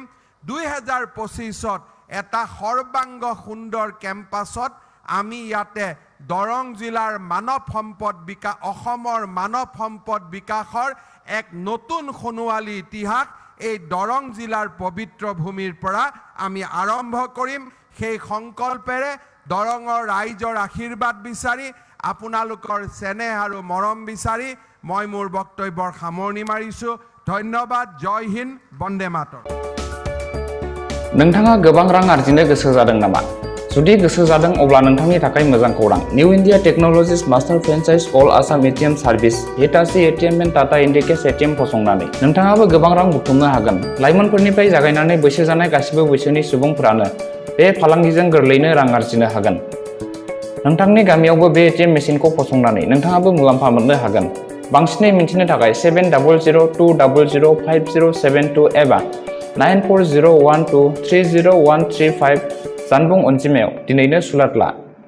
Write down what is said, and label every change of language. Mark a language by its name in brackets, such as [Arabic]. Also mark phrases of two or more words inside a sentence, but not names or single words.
[Assamese] 2025ত এটা সৰ্বাংগ সুন্দৰ কেম্পাছত আমি ইয়াতে দৰং জিলাৰ মানৱ সম্পদ বিকাশ, অসমৰ মানৱ সম্পদ বিকাশৰ এক নতুন সোণোৱালী ইতিহাস এই দৰং জিলাৰ পবিত্ৰ ভূমিৰ পৰা আমি আৰম্ভ কৰিম। সেই সংকল্পেৰে দৰঙৰ ৰাইজৰ আশীৰ্বাদ বিচাৰি আপোনালোকৰ চেনেহ আৰু মৰম বিচাৰি মই মোৰ বক্তব্যৰ সামৰণি মাৰিছোঁ ধন্যবাদ [Hindi] जय हिन्द [Assamese] বন্দে মাতৰম [Bodo] नोंथाङा गोबां रां आर्जिनो गोसो जादों नामा जुदि गोसो जादों अब्ला नोंथांनि थाखाय मोजां खौरां निउ इन्डिया टेक्न'लजिज [English] master franchise all Assam ATM service [Bodo] हिटाची एटीएम एन्ड टाटा इन्डिकेस एटीएम फसंनानै नोंथाङाबो गोबां रां बुथुमनो हागोन लाइमोनफोरनिफ्राय जागायनानै बैसो जानाय गासिबो बैसोनि सुबुंफोरानो बे फालांगिजों गोरलैनो रां आर्जिनो हागोन नोंथांनि गामियावबो बे एटीएम मेसिनखौ फसंनानै नोंथाङाबो मुलाम्फा मोननो हागोन बांसिनै मिन्थिनो थाखाय 7002005072 एबा 9401230135 जानबुं अनजिमायाव दिनैनो सुलाद ला